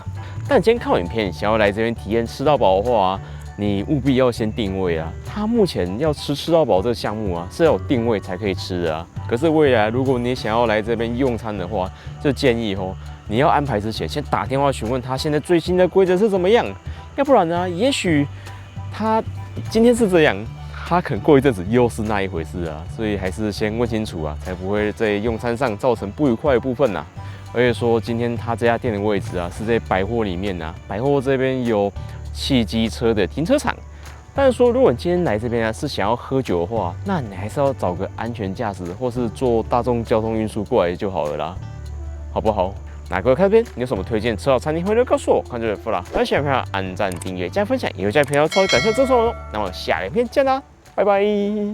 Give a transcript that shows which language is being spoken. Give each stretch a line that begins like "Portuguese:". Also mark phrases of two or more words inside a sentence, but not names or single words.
Chinese: 但今天看完影片，想要來這邊體驗吃到飽的話、啊，你務必要先定位啊。它目前要吃到飽這個項目啊，是要有定位才可以吃的啊。可是未來如果你想要來這邊用餐的話，就建議哦，你要安排之前先打電話詢問他現在最新的規則是怎麼樣，要不然呢，也許他今天是這樣，他可能過一陣子又是那一回事啊。所以還是先問清楚啊，才不會在用餐上造成不愉快的部分吶。而且說，今天他這家店的位置啊，是在百貨裡面啊。百貨這邊有汽機車的停車場， 但是說，如果你今天來這邊呢是想要喝酒的話，那你還是要找個安全駕駛或是坐大众交通運輸過來就好了啦，好不好？那各位看這邊，你有什麼推薦吃好餐廳，歡迎告訴我。看這邊不啦，喜歡的話按讚、訂閱、加分享，以後加頻道超級感謝支持我。那麼下一片見啦，拜拜。